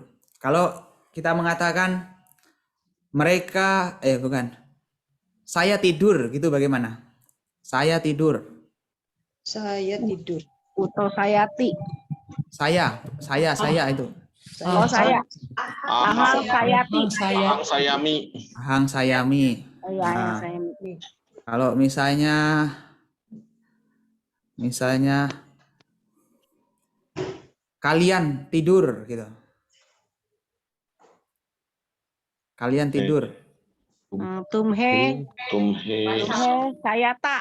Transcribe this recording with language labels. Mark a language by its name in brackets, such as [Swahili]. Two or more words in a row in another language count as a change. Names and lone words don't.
[Indonesian] Kalau kita mengatakan mereka, saya tidur, gitu bagaimana? Saya tidur. Saya tidur. [Pali] Puto Sayati. [Indonesian] Saya itu. Oh, saya. [Pali] Ahang Sayati. Ahang Sayami. Ahang Sayami. [Indonesian] Oh, ya, [Pali] Ahang Sayati. [Indonesian] Kalau misalnya kalian tidur gitu. Kalian tidur. [Pali] Tumhe. Sayata.